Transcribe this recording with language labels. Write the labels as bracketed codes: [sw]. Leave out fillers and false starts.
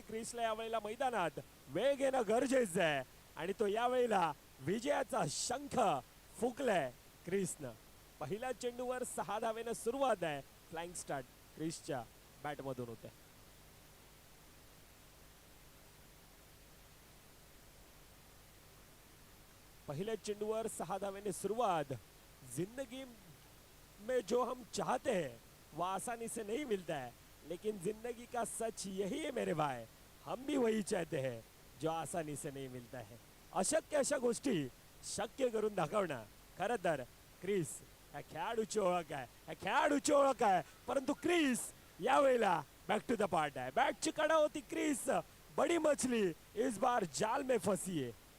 [mr] क्रिसला यावेळेला मैदानात वेळ घेणं गरजेचं आहे आणि तो यावेळेला विजयाचा शंख फुंकलाय क्रिसनं. पहिल्या चेंडूवर 6 धावेनं सुरुवात आहे. फ्लाइंग स्टार्ट क्रिसच्या बॅटमधून होते. पहिल्या चेंडूवर 6 धावेने सुरुवात. [hi] जिंदगी में जो हम चाहते हैं वो आसानी से नहीं मिलता है, लेकिन जिंदगी का सच यही है मेरे भाई, हम भी वही चाहते हैं जो आसानी से नहीं मिलता है. [mr] अशक्य अशा गोष्टी शक्य करून दाखवणं खरं तर क्रिस ह्या खेळाडूची ओळख आहे. ह्या खेळाडूची ओळख आहे. परंतु क्रिस यावेळेला [en] back to the part [mr] आहे. बॅटची कडा होती. [hi] क्रिस बडी मछली इस बार जाल में फंसी है.